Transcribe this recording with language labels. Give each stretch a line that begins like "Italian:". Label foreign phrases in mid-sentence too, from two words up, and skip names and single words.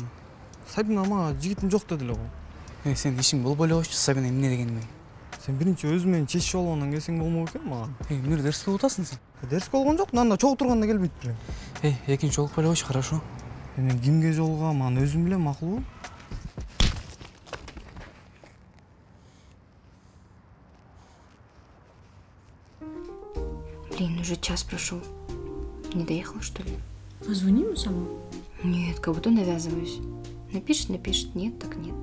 Kyrgyz: Сабина мага жигитим жок деди эле го. Сен ишиң болбой эле койчу Сабина эмне дегениме. Сен биринчи өзү менен чечишип алгандан келсең болмок экен мага. Эмне дерске отасың сен? Дерске болгон жок, мында чогуу турганда келбейт белем. Экинчи жолукпай эле койчу, хорошо. Мен кимге жолугам, аны өзүм билем, макулбу?
Russian: Блин, уже час прошел. Не доехала, что ли? Позвони ему сама. Нет, как будто навязываюсь. Напишет, нет, так нет.